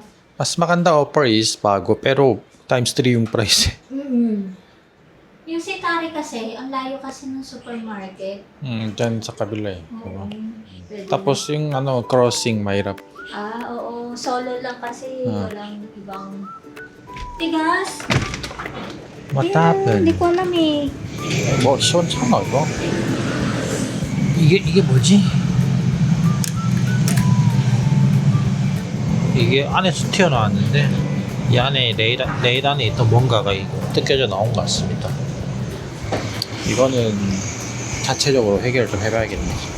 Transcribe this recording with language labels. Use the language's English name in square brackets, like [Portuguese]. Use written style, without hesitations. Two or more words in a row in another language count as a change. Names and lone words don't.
[Filipino] Mas maganda Upper East, bago, pero times 3 yung price. Yung Sitari kasi, ang layo kasi ng supermarket. Dyan sa kabila eh. Diba? Pwede Tapos yung crossing, mahirap. oo. Solo lang kasi. Walang ibang... Tigas! [English] What happened? [Filipino] Hindi ko alam eh. [Korean] 뭐 시원찮아 이거? 이게 뭐지? 이게 안에서 튀어나왔는데 이 안에 레일 안에 있던 뭔가가 뜯겨져 나온 것 같습니다. 이거는 자체적으로 해결 좀 해봐야겠네.